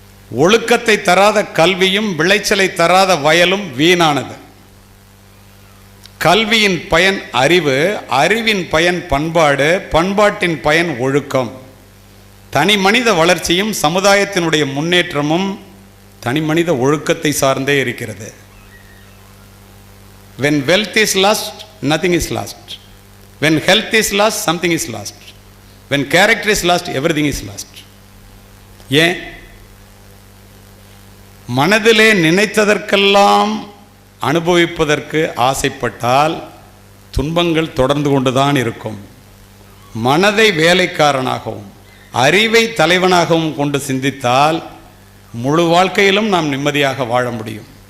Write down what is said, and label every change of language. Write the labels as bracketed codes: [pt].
[ta] ஒழுக்கத்தை தராத கல்வியும் விளைச்சலை தராத வயலும் வீணானது. கல்வியின் பயன் அறிவு, அறிவின் பயன் பண்பாடு, பண்பாட்டின் பயன் ஒழுக்கம். தனி மனித வளர்ச்சியும் சமுதாயத்தினுடைய முன்னேற்றமும் தனி மனித ஒழுக்கத்தை சார்ந்தே இருக்கிறது. [en] When wealth is lost, nothing is lost. When health is lost, something is lost. When character is lost, everything is lost. [ta] ஏன்? மனதிலே நினைத்ததற்கெல்லாம் அனுபவிப்பதற்கு ஆசைப்பட்டால் துன்பங்கள் தொடர்ந்து கொண்டுதான் இருக்கும். மனதை வேலைக்காரனாகவும் அறிவை தலைவனாகவும் கொண்டு சிந்தித்தால் முழு வாழ்க்கையிலும் நாம் நிம்மதியாக வாழ முடியும்.